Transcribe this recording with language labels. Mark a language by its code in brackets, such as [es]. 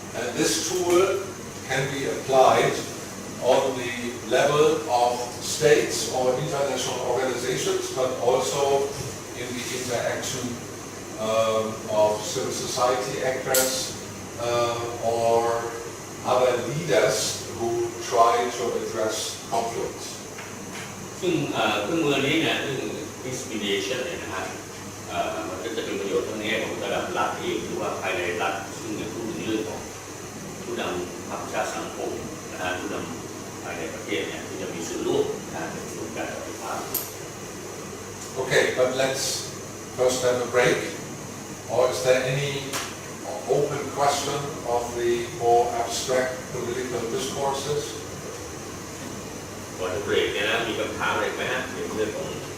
[en] And this tool can be applied on the level of states or international organizations, but also in the interaction of civil society actors or other leaders who try to address conflicts. [th] ซึ่งเครื่องมือนี้เนี่ยซึ่ง peace mediation เนี่ยนะฮะมันก็จะเป็นประโยชน์ทั้งในแง่ของระดับรัฐเองหรือว่าภายในรัฐซึ่งจะพูดถึงเรื่องของผู้นำภาคประชาสังคมนะฮะผู้นำภายในประเทศเนี่ยที่จะมีส่วนร่วมในส่วนการปฏิบัติ [en] Okay, but let's first have a break. Or is there any open question of the more abstract political discourses? [th] ก่อนจะเบรกเนี่ยนะมีคำถามอะไรไหมฮะในเรื่องของ